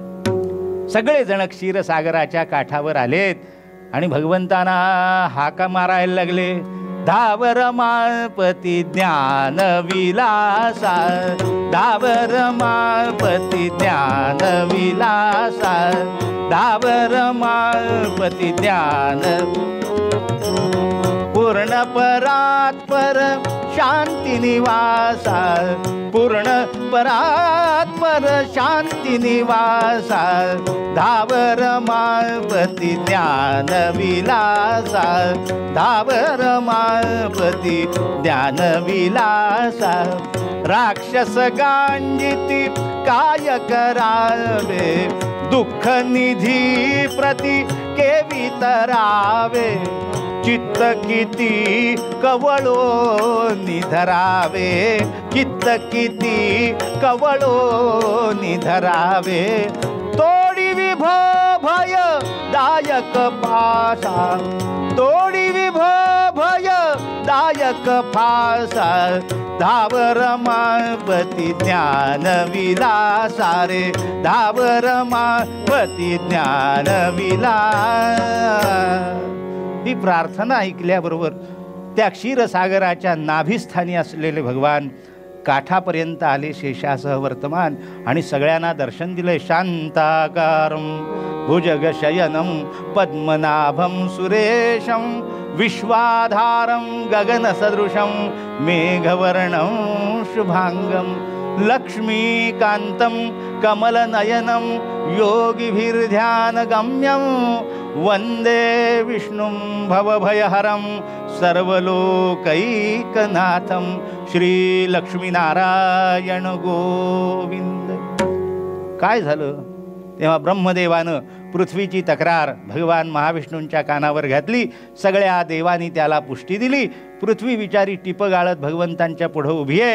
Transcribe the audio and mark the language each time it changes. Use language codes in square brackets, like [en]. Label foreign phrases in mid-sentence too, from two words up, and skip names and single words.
[mr] सगळेजण क्षीरसागराच्या काठावर आलेत आणि भगवंतांना हाका मारायला लागले, धावर माळपती ज्ञान विलासा, धावर माळपती ज्ञान विलासा, धावर माळपती ज्ञान. पूर्ण परात्पर शांती निवासा, पूर्ण परात्पर शांती निवासा, धावर माळपती ज्ञान विलासा, धावर माळपती ज्ञान विलासा. राक्षस गांजिती काय करावे, दुःख निधी प्रति केवी तरावे, चित्त किती कवळो निधरावे, चित्त किती कवळो निधरावे. तोडी विभो भय दायक पासा, तोडी विभो भय दायक फासा, धावर माळपती ज्ञान विलासा रे, धावर माळपती ज्ञान विलास. ही प्रार्थना ऐकल्याबरोबर त्या क्षीरसागराच्या नाभिस्थानी असलेले भगवान काठापर्यंत आले शेषासह वर्तमान आणि सगळ्यांना दर्शन दिले. [sa] शांताकारं भुजगशयनं पद्मनाभं सुरेशं विश्वाधारं गगनसदृशं मेघवर्णं शुभांगं लक्ष्मीकान्तं कमलनयनं योगिभिर्ध्यानगम्यं वंदे विष्णुं भवभयहरं सर्वलोकैकनाथं श्री लक्ष्मीनारायण गोविंद. [mr] काय झालं तेव्हा ब्रह्मदेवानं पृथ्वीची तक्रार भगवान महाविष्णूंच्या कानावर घातली. सगळ्या देवांनी त्याला पुष्टी दिली. पृथ्वी विचारी टिप गाळत भगवंतांच्या पुढं उभी आहे.